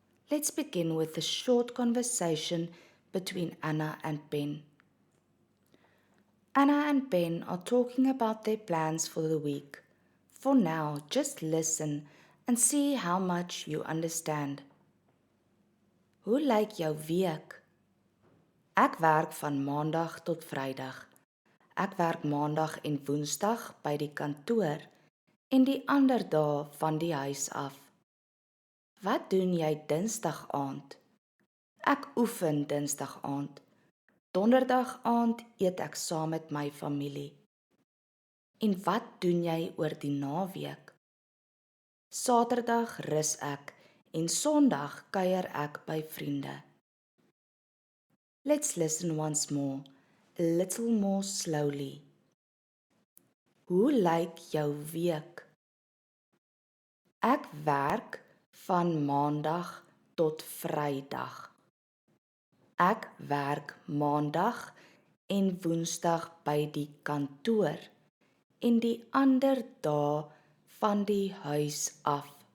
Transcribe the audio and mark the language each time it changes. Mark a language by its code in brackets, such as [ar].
[en] Let's begin with a short conversation between Anna and Ben. Anna and Ben are talking about their plans for the week. For now, just listen and see how much you understand. [af] Hoe lyk jou week? Ek werk van Maandag tot Vrydag. Ek werk Maandag en Woensdag by die kantoor en die ander dae van die huis af. Wat doen jy Dinsdag aand? Ek oefen Dinsdag aand. Donderdag aand eet ek saam met my familie. En wat doen jy oor die naweek? Saterdag rus ek en Sondag kuier ek by vriende. [en] Let's listen once more, a little more slowly. [af] Hoe lyk jou week? Ek werk van Maandag tot Vrydag. Ek werk Maandag en Woensdag by die kantoor en die ander dae van die huis af.